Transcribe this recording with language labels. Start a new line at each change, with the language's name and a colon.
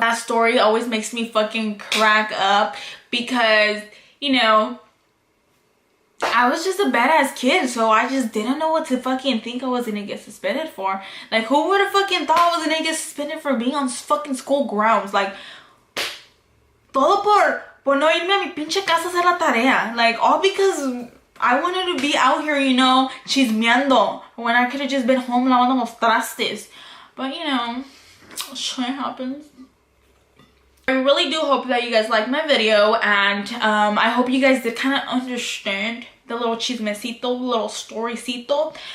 English: That story always makes me fucking crack up because, you know, I was just a badass kid, so I just didn't know what to fucking think I was gonna get suspended for. Like, who would have fucking thought I was gonna get suspended for being on fucking school grounds?
Spanish: Like, todo por no irme a mi pinche casa a hacer la tarea.
English: Like, all because I wanted to be out here, you know, chismeando, when I could have just been home
Spanish: lavando los trastes.
English: But, you know, shit happens. I really do hope that you guys liked my video, and I hope you guys did kind of understand the little chismecito, little storycito.